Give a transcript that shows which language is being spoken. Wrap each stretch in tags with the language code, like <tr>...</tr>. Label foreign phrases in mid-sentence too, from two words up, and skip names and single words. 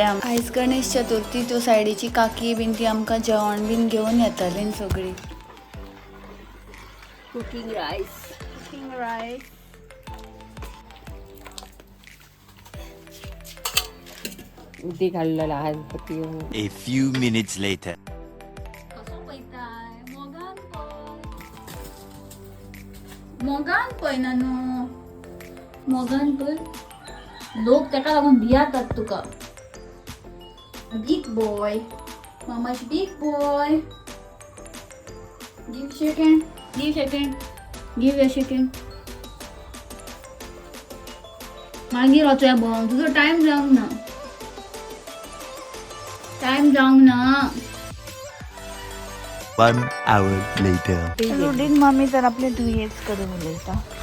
<kok>आयज गणेश चतुर्थी त्यो सायडीची काकी बीन ती आमकां जेवण बीन घेवन येतालीं सगळीं.</kok> <en>cooking rice</en> <kok>उदी घाललेला आज पती.</kok> <en>A few minutes later.</en> <kok>मोगान पळय नानू मोगान पळय लोक ताका लागून भियातात तुका.</kok> <en>big boy मामाची big boy. give second give a second.</en> <kok>मागीर वचूया भोंवंक तुजो टायम जावंक ना.</kok> <en>1 hour later.</en> <kok>रुडीन मम्मी तर आपले दुयेंच करून उलयता.</kok>